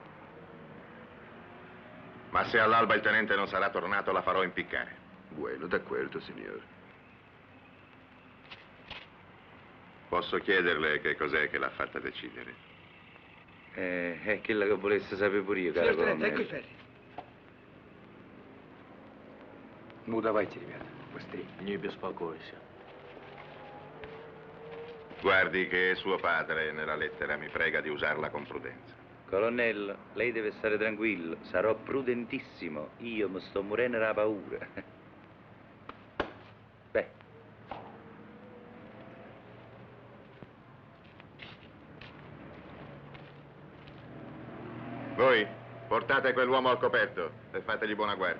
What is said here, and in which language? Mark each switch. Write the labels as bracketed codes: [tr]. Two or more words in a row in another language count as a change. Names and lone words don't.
[it] Ma se all'alba il tenente non sarà tornato, la farò impiccare. Bueno, d'accordo, signor. Posso chiederle che cos'è che l'ha fatta decidere? È quella che volesse sapere pure io, caro colonnello. ecco i ferri. [ru] Ну, давайте, ребята, быстрее. Не беспокойся. [it] Guardi che suo padre nella lettera mi prega di usarla con prudenza. Colonnello, lei deve stare tranquillo, sarò prudentissimo. Io mi sto morendo dalla paura. Beh. Voi portate quell'uomo al coperto e fategli buona guardia.